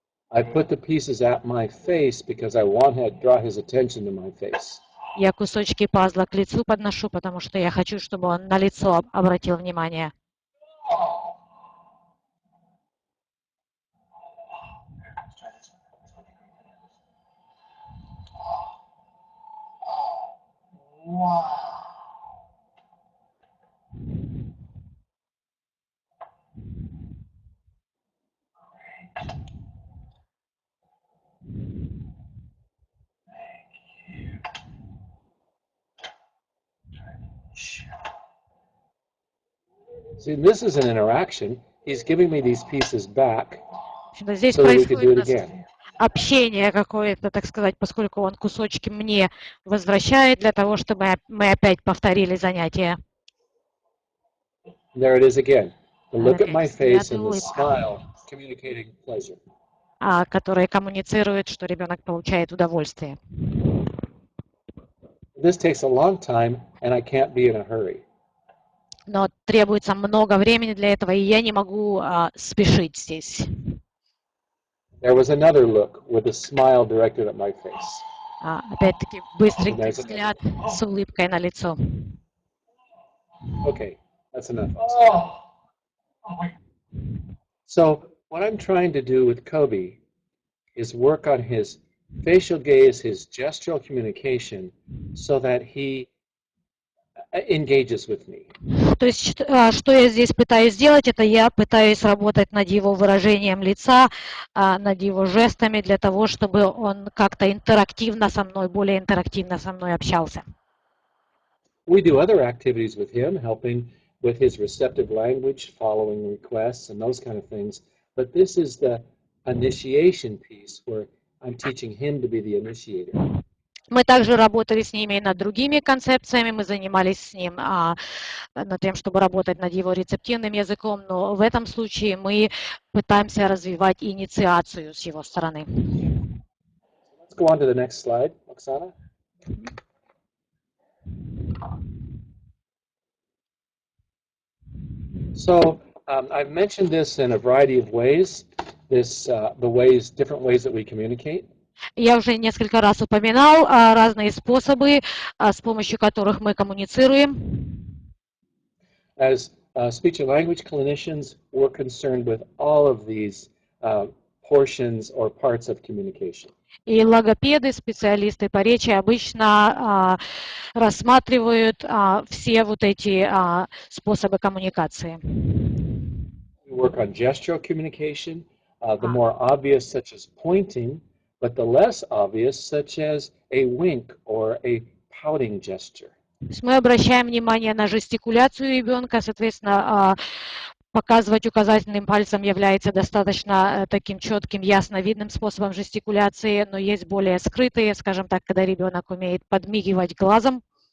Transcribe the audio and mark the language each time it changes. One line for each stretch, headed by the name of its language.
English: I put the pieces at my face because I want to draw his attention to my face.
Russian: Я кусочки пазла к лицу подношу, потому что я хочу, чтобы он на лицо обратил внимание.
English: See, this is an interaction. He's giving me these pieces back
Russian: Здесь
English: so that we could do it
Russian: происходит
English: again.
Russian: общение какое-то, так сказать, поскольку он кусочки мне возвращает для того, чтобы мы опять повторили занятие.
English: There it is again. The look at my face and the smile communicating pleasure.
Russian: Которые коммуницируют, что ребенок получает удовольствие.
English: This takes a long time, and I can't be in a hurry.
Russian: Но требуется много времени для этого, и я не могу спешить здесь.
English: There was another look with a smile directed at my face.
Russian: Опять-таки, быстрый взгляд с улыбкой на лицо.
English: Okay, that's enough. Oh, oh my. So what I'm trying to do with Kobe is work on his facial gaze, his gestural communication, so that he engages with me.
Russian: То есть, что я здесь пытаюсь сделать, это я пытаюсь работать над его выражением лица, над его жестами, для того, чтобы он как-то интерактивно со мной, более интерактивно со мной общался.
English: We do other activities with him, helping with his receptive language, following requests, and those kind of things. But this is the initiation piece where I'm teaching him to be the initiator.
Russian: Мы также работали с ними и над другими концепциями, мы занимались с ним над тем, чтобы работать над его рецептивным языком, но в этом случае мы пытаемся развивать инициацию с его стороны.
English: Let's go on to the next slide, Oksana. So I've mentioned this in a variety of ways, different ways that we communicate.
Russian: Я уже несколько раз упоминал разные способы, с помощью которых мы коммуницируем.
English: As speech and language clinicians, we're concerned with all of these portions or parts of communication.
Russian: И логопеды, специалисты по речи обычно рассматривают все вот эти способы коммуникации.
English: We work on gestural communication, the more obvious such as pointing, but the less obvious such as a wink or a pouting gesture.
Russian: То есть мы обращаем внимание на жестикуляцию ребенка, соответственно, показывать указательным пальцем является достаточно таким четким, ясно видным способом жестикуляции, но есть более скрытые, скажем так, когда ребенок умеет подмигивать глазом.